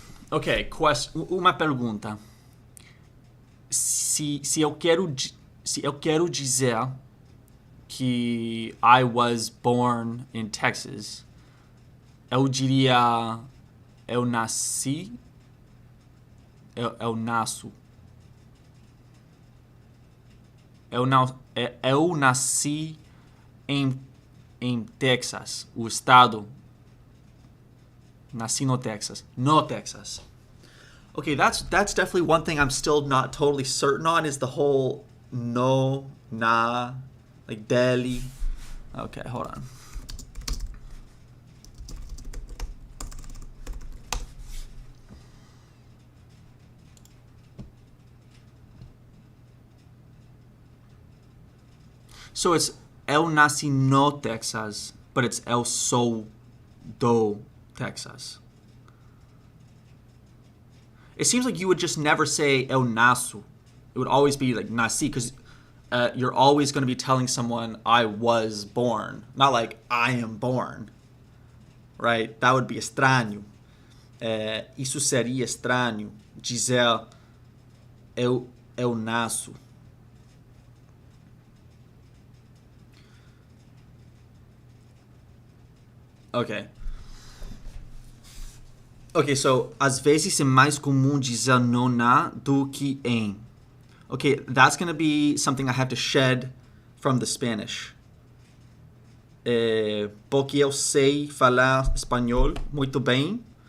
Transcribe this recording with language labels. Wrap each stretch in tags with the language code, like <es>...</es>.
<pt>Ok, uma pergunta. Se eu quero dizer que</pt> <en>I was born in Texas,</en> <pt>eu diria eu nasci, eu nasço. Eu nasci em Texas, o estado. Nasci no Texas. No Texas.</pt> <en>Okay, that's definitely one thing I'm still not totally certain on is the whole no, na, like deli. Okay, hold on. So it's</en> <pt>eu nací no Texas,</pt> <en>but it's</en> <pt>eu sou do Texas.</pt> <en>It seems like you would just never say</en> <pt>eu naço.</pt> <en>It would always be like nací, because you're always going to be telling someone I was born, not like I am born, right? That would be estranho.</en> <pt>Isso seria estranho, dizer eu nasço.</pt> <en>Okay.</en> <pt>Okay, so às vezes é mais comum dizer no na do que em.</pt> <en>Okay, that's going to be something I have to shed from the Spanish.</en> <pt>Porque eu sei falar espanhol muito bem.</pt>